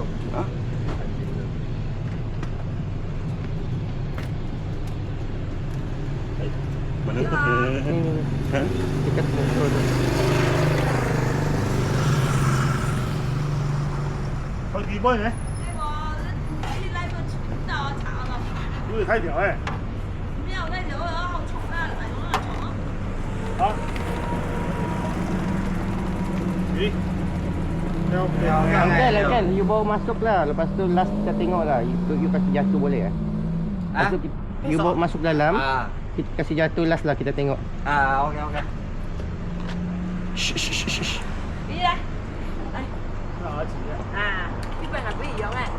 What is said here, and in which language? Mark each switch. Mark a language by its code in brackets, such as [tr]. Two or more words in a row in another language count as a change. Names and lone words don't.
[ms] Ha? Mana tu? Ha? Dekat motor tu. [zh] 好几波人，有点太屌哎！好，咦，要不要？ [ms] Kan, you bawa masuk lah. Lepas tu last kita tengok lah. You kasih jatuh boleh Lepas tu you bawa masuk dalam. Ah, Kita kasih jatuh last lah, kita tengok. ah, okey okey. [vi] Đi đây. [zh] 好几个。 [vi] À, cái bên là cái gì vậy này?